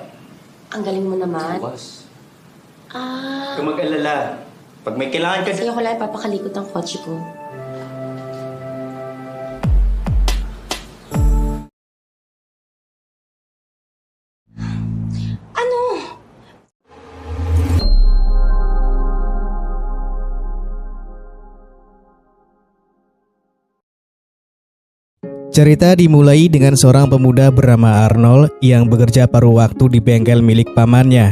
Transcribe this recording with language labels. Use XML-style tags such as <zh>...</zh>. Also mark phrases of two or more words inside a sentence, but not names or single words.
<tl>Ang galing mo naman. Boss. Ah, Huwag mag-alala. Pag may kailangan ka... sa'yo ko lang ipapakalikot ang kotse ko. Ano?</tl> <id>Cerita dimulai dengan seorang pemuda bernama Arnold yang bekerja paruh waktu di bengkel milik pamannya.</id>